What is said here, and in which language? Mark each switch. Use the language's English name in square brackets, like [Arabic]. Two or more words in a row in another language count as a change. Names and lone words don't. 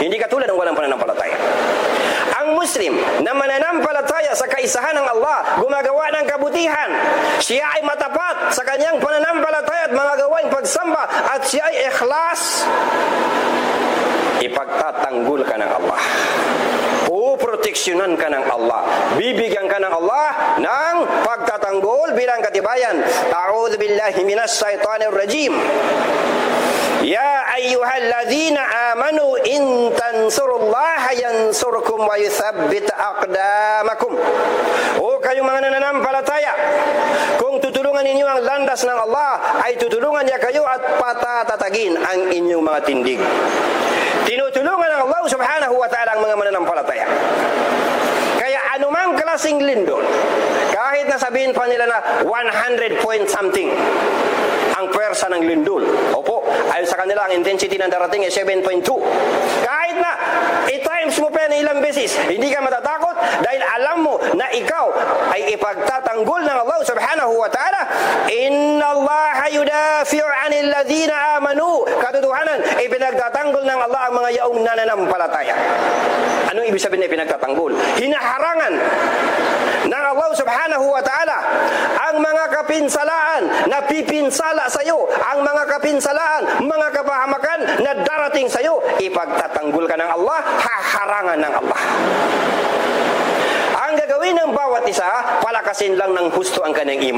[Filipino] Hindi katulad ng walang pananampalataya. Ang Muslim na mananampalataya sa kaisahan ng Allah, gumagawa ng kabutihan, siya ay matapat sa kanyang pananampalataya at mga gawaing pagsamba, at siya ay ikhlas, ipagtatanggol ka ng Allah. Puproteksyonan ka ng Allah. Bibigyan ka ng Allah ng pagtatanggol bilang katibayan. [Arabic] أعوذ بالله من الشيطان الرجيم. يا أيها الذين آمنوا إن تنصروا الله ينصركم ويثبت أقدامكم. [Filipino] O kayong mga nananampalataya, kung tutulungan ninyo ang landas ng Allah, ay tutulungan niya kayo at patatatagin ang inyong mga tindig. Tinutulungan ng [Arabic] الله سبحانه وتعالى [Filipino] ang mga mananampalataya. Kaya anumang klaseng lindol, kahit na sabihin pa nila na 100 [English] point something [Filipino] ang pwersa ng lindol, opo, ayon sa kanila ang intensity ng darating ay 7.2. Kahit na i-times mo pa yan ilang beses, hindi ka matatakot dahil alam mo na ikaw ay ipagtatanggol ng [Arabic] الله سبحانه وتعالى. إن الله يدافع عن الذين آمنوا. [Filipino] Katotohanan, ipinagtatanggol ng Allah ang mga yaong nananampalataya. Anong ibig sabihin na ipinagtatanggol? Hinaharangan ng [Arabic] الله سبحانه وتعالى [Filipino] ang mga kapinsalaan na pipinsala sa iyo, ang mga kapinsalaan, mga kapahamakan na darating sa iyo, ipagtatanggol ka ng Allah, haharangan ng Allah. Ang gagawin ng bawat isa, palakasin lang ng husto ang kanyang iman.